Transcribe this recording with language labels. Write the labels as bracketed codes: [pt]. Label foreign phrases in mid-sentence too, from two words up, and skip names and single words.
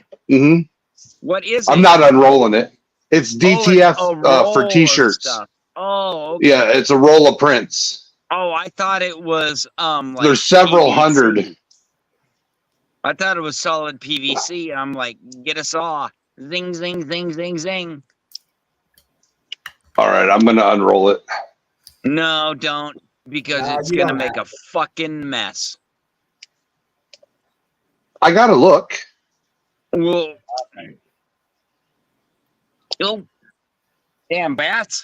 [en] Hmm What is I'm it? not unrolling it. It's DTF Oh, it's a roll for of t-shirts. stuff. Oh, okay. Yeah, it's a roll of prints. Oh, I thought it was like There's several PVC. hundred. I thought it was solid PVC. I'm like, get a saw. Zing, zing, zing, zing, zing. All right, I'm gonna unroll it. No, don't, because it's you gonna don't make a fucking mess. I gotta look. Well, oh, damn bats!